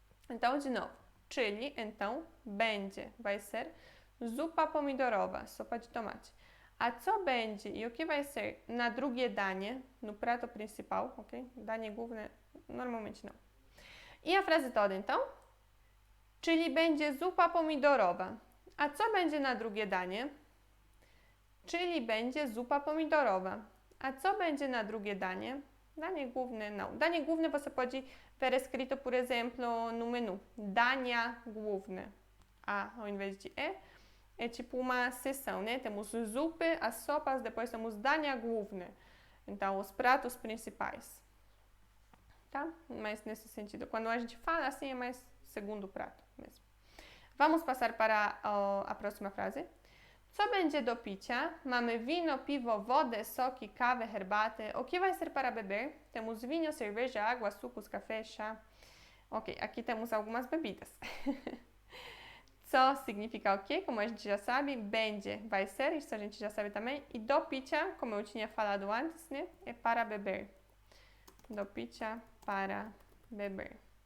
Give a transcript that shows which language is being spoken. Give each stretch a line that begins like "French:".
Portuguese: Então, de novo. Czyli, então, będzie, vai ser zupa pomidorowa, sopa de tomate.
Polish: A co będzie
Portuguese: e o que vai ser na drugie danie, no prato principal, ok? Danie główne, normalmente não. E a frase toda, então?
Polish: Czyli będzie zupa pomidorowa. A co będzie na drugie danie? Czyli będzie zupa pomidorowa. A co będzie na drugie danie?
Portuguese: Danie główne, não. Danie główne você pode ver escrito, por exemplo, no menu. Dania główne. A ao invés de E. É tipo uma seção, né? Temos zupy, as sopas, depois temos dania główne. Então, os pratos principais. Tá? Mas nesse sentido, quando a gente fala assim, é mais segundo prato mesmo. Vamos passar para a próxima frase.
Polish: Co będzie do picia? Mamy wino, piwo, wodę, soki, kawę, herbatę.
Portuguese: O que vai ser para beber? Temos vinho, cerveja, água, sucos, café, chá. Ok, aqui temos algumas bebidas. Co significa o quê? Como a gente já sabe, będzie vai ser, isso a gente já sabe também. E do picia, como eu tinha falado antes, né? É para beber. Do picia, para beber.